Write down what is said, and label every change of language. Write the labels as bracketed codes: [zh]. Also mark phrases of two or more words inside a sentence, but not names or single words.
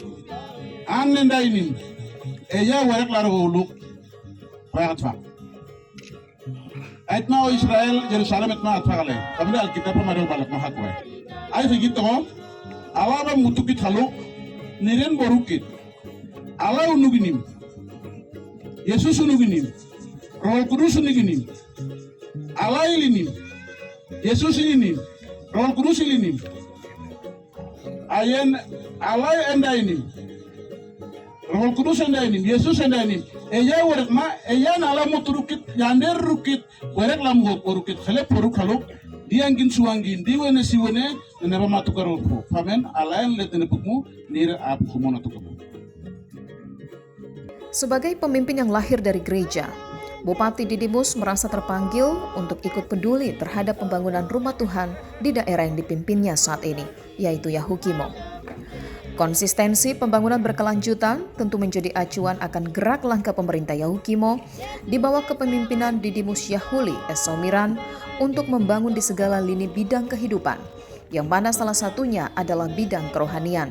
[yli] Annendainim. Eya warek laro uluk. Payatfa. Aitma Israel Jerusalem etma atfagale. Kamda alkitab pamarel balak mahakwe. Ai figito ko. Alaba mutukit haluk. Niren borukit. Ala unuginim. Yesus unuginim. Roh Kudus unuginim. Allah ilinim. Yesus ilinim. Roh Kudus ilinim. Ayen Allah endainim. Roh Kudus endainim. Yesus endainim. Eya werek ma eya nala muturukit yander rukit werek lamgo porukit khale poruk haluk diangin suangin diwene siwene neba matukaropo. Famen Allah en letene pukmu nira ap kumono tukumu. [id] Sebagai pemimpin yang lahir dari gereja, Bupati Didimus merasa terpanggil untuk ikut peduli terhadap pembangunan rumah Tuhan di daerah yang dipimpinnya saat ini, yaitu Yahukimo. Konsistensi pembangunan berkelanjutan tentu menjadi acuan akan gerak langkah pemerintah Yahukimo di bawah kepemimpinan Didimus Syahuli Esomiran untuk membangun di segala lini bidang kehidupan, yang mana salah satunya adalah bidang kerohanian.